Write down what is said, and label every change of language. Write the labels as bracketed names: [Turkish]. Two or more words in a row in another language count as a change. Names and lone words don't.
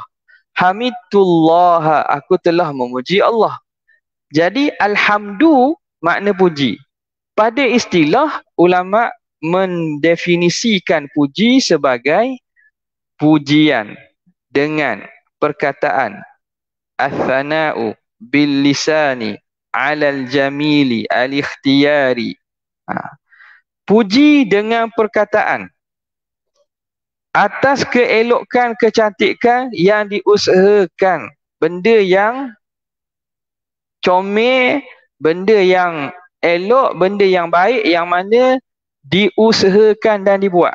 [Malay] Hamidullah, aku telah memuji Allah. Jadi alhamdu makna puji. Pada istilah, ulama mendefinisikan puji sebagai pujian dengan perkataan [Arabic] الثناء باللسان على الجميل الاختياري. [Malay] Puji dengan perkataan atas keelokan kecantikan yang diusahakan benda yang comel, benda yang elok, benda yang baik yang mana diusahakan dan dibuat.